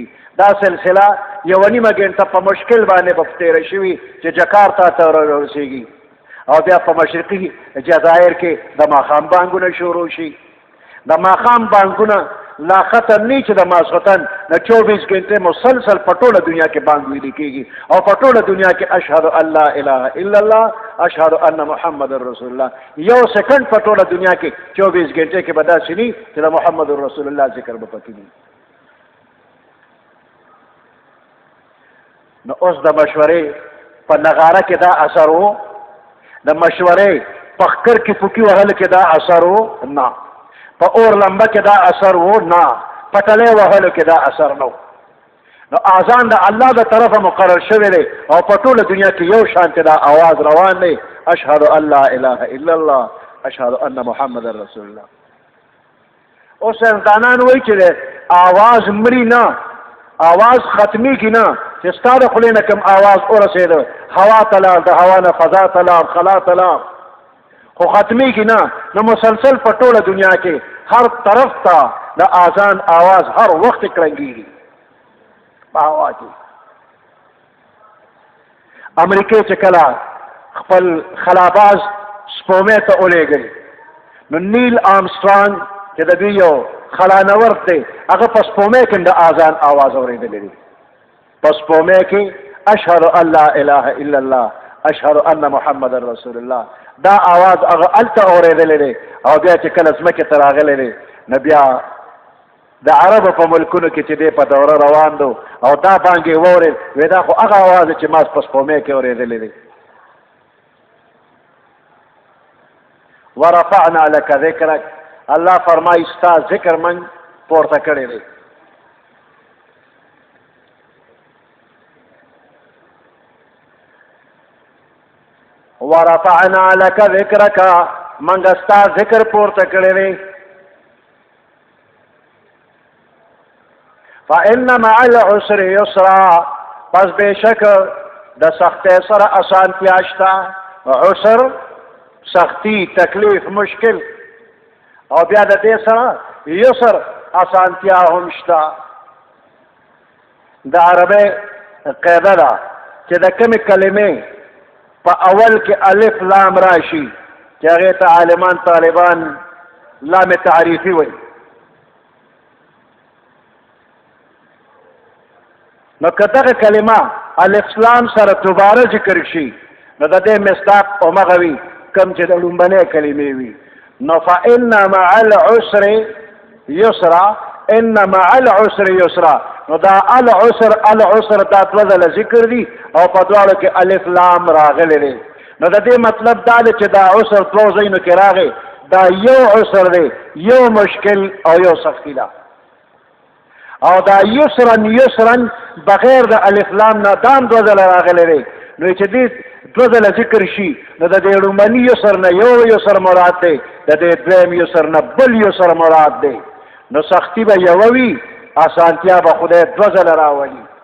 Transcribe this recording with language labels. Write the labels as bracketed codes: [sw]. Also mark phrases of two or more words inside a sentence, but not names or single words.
[ps] دا سلسله 1.5 غنټه په مشکل باندې په تېره شوي چې جکارتا ته ورسېږي. او بیا په مشرقي جزایر کې د ماښام بانګونه شروع شي. د ماښام بانګونه لا ختم نه چې د ماسخوتن د 24 غنټې مسلسل په ټوله دنیا کې بانګ ویل کېږي او په ټوله دنیا کې [ar] اشهد ان لا اله الا الله اشهد ان محمد رسول الله. [ps] یو سکند په ټوله دنیا کې 24 غنټې کې به داسې نه چې د محمد رسول الله ذکر به پکې وي. نو اوس د مشورې په نغاره کې دا اثر و، د مشورې په خکر کې پوکي وهل کې دا اثر و نه، په اور لمبه کې دا اثر و نه، په ټلې وهلو کې دا اثر نه. نو اذان د الله د طرفه مقرر شوی دی او په ټوله دنیا کې یو شانته دا आवाज روان دی، [ar] اشهد ان لا اله الا الله اشهد ان محمد رسول الله. [ps] اوس انسانان وایي چې आवाज مري نه، आवाज ختمي کی نه، چې ستا د خولې نه کوم आवाज ورسېده هوا ته لاړ، د هوا نه فضا ته لاړ، خلا ته لاړ، خو ختمي کی نه. نو مسلسل په ټوله دنیا کې هر طرف ته د اذان आवाज هر وخت کړنګېږي په هوا کې. امریکې چې کله خپل خلاباز سپومې ته ولېږل، نو نیل آرمسټرانګ چې د دوی یو خلانورد دی، هغه په سپومې کې د اذان आवाज اورېدلی دی. په سپومې کې [ar] اشهد ان لا اله الا الله اشهد ان محمد رسول الله [ps] دا आवाज هغه الته اورېدلی دی. او بیا چې کله ځمکې ته راغلی دی، نو بیا د عربو په ملکونو کې چې دی په دوره روان دو او دا بانګې واورېد، وی دا خو هغه आवाज چې ما په سپومې کې اورېدلی دی. [ar] ورفعنا لك ذکرک، [ps] الله فرمایي ستا ذکر من پورته کړی دی. [ar] ورفعنا لك ذکرک، [ps] منګه ستا ذکر پورته کړی دی. [ar] فإن مع العسر يسرا، [ps] پس بېشک د سختۍ سره اسانتیا شته. عسر سختی، تکلیف، مشکل، او بیا د دې سره یسر اسانتیا هم شته. د عربی قاعده ده چې د کومې کلمې په اول کې الف لام راشي چې هغې ته عالمان طالبان لام تعریفي وایي. نو که دغه کلمه الف لام سره دوباره ذکر شي، نو د دې مصداق همغه وي کوم چې د لومبنۍ کلمې وي. [ar] نو فإن مع العسر يسرا، إن مع العسر يسرا، [ps] نو دا العسر العسر دا دوه ځله ذکر دي او په دواړو کې الف لام راغلی دی نو د دې مطلب دا دی چې دا عسر دوه ځایونو کې راغی دا یو عسر دی یو مشکل او یو سختی ده او دا یسرن بغیر د الف لام نه دام دوه ځله راغلی دی نو چې دې دوه ځله ذکر شي نو د دې لومړني یسر نه یو یسر مراد دی د دې دویم یسر نه بل یسر مراد دی نو سختی به یوه وي اسانتیا به خدای دوه ځله راولي